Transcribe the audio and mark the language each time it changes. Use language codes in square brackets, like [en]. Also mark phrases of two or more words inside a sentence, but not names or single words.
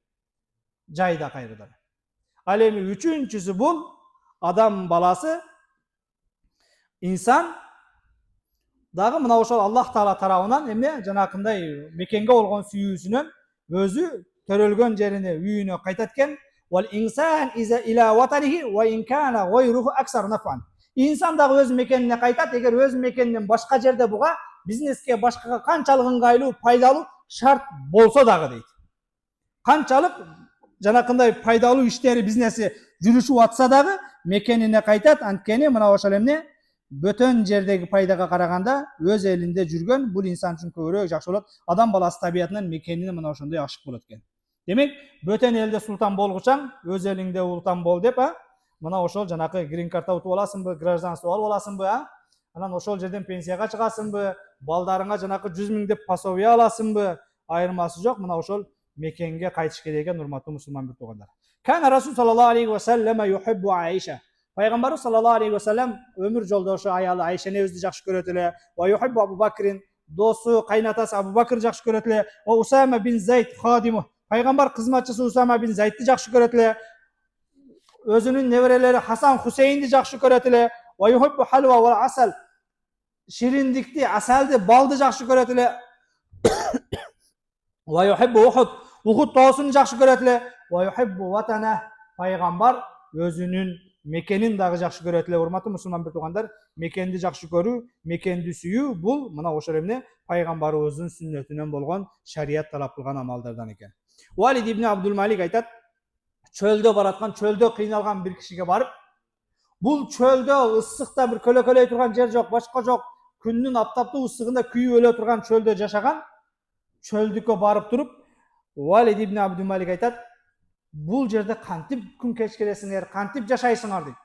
[ky] Жайда кайрадан. Ал эми үчүнчүсү бул адам баласы, инсан дагы мына ошол Аллах Таала тарабынан эмне жанакындай мекенге болгон сүйүүсүнөн өзү төрөлгөн жерине, үйүнө кайтат экен. [ar] والإنسان إذا إلى وطنه وإن كان غيره أكثر نفعا. [ky] İnsan dagы өз мекенине кайтат, эгер өз мекенинен башка жерде буга бизнеске, башкага канчалык ыңгайлуу, пайдалуу шарт болсо дагы дейт. Канчалык жанакындай пайдалуу иштери, бизнеси жүрүшүп атса дагы мекенине кайтат. Анткени мына ошол эмне bötön jerdegi пайдаga караганда өз элинде жүргөн бул инсан үчүн көбүрөөк жакшы болот. Адам баласы табиятынан мекенине мына ошондой ашык болот экен. Демек, бөтөн элде султан болгучаң, өз элиңде ултан бол деп, мына ошол жанакы [en] green card [ky] утуп аласыңбы, гражданство алып аласыңбы, анан ошол жерден пенсияга чыгасыңбы, балдарыңа жанакы 100 000 деп пособие аласыңбы, айырмасы жок. Мына ошол мекенге кайтыш керек экен, урматтуу мусулман бир туугандар. [ar] كان رسول صلى الله عليه وسلم يحب عائشة. [ky] Пайгамбарыбыз [ar] صلى الله عليه وسلم [ky] өмүр жолдошу аялы Айшаны өзү жакшы көрөт эле. [ar] ويحب أبا بكر, [ky] досу, кайнатасы Абу Бакр жакшы көрөт эле. [ar] وأسامة بن زيد خادمه. [ky] Пайгамбар кызматчысы Усама бин Зайдты жакшы көрөт эле. Өзүнүн неберелери Хасан, Хусейнди жакшы көрөт эле. [ar] ويحب الحلوى والعسل. [ky] Шириндикти, асалды, балды жакшы көрөт эле. [ar] ويحب أحدا. [ky] Ухуд тоосун жакшы көрөт эле. [ar] ويحب الوطن. [ky] Пайгамбар өзүнүн мекенин дагы жакшы көрөт эле. Урматтуу мусулман бир туугандар, мекенди жакшы көрүү, мекенди сүйүү бул мына ошол эмне пайгамбарыбыздын сүннөтүнөн болгон шарият талап кылган амалдардан экен. Валид ибн Абдул Малик айтат, чөлдө бараткан, чөлдө кыйналган бир кишиге барып, бул чөлдө ысыкта бир көлөкөлөй турган жер жок, башка жок, күндүн аптаптуу ысыгында күйүп өлө турган чөлдө жашаган, чөлдүккө барып туруп, Валид ибн Абдул Малик айтат, бул жерде кантип күн кечиресиңер, кантип жашайсыңар дейт.